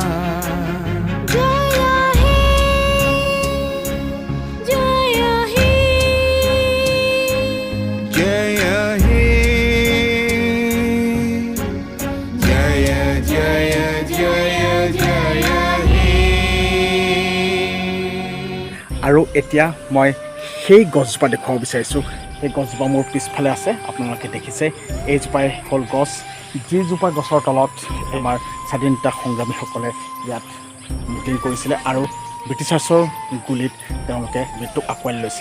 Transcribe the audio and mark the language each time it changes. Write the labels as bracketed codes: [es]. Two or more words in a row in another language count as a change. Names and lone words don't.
[bn] জয় হে জয় হে জয় হে জয় জয় জয় জয় হে। [as] আৰু এতিয়া মই সেই গছজোপা দেখুৱাব বিচাৰিছোঁ। সেই গছজোপা মোৰ পিছফালে আছে, আপোনালোকে দেখিছে। এইজোপাই হ'ল গছ, যিজোপা গছৰ তলত আমাৰ স্বাধীনতা সংগ্ৰামীসকলে ইয়াত মিটিং কৰিছিলে আৰু ব্ৰিটিছাৰ্ছৰ গুলীত তেওঁলোকে মৃত্যুক আঁকোৱালি লৈছিলে।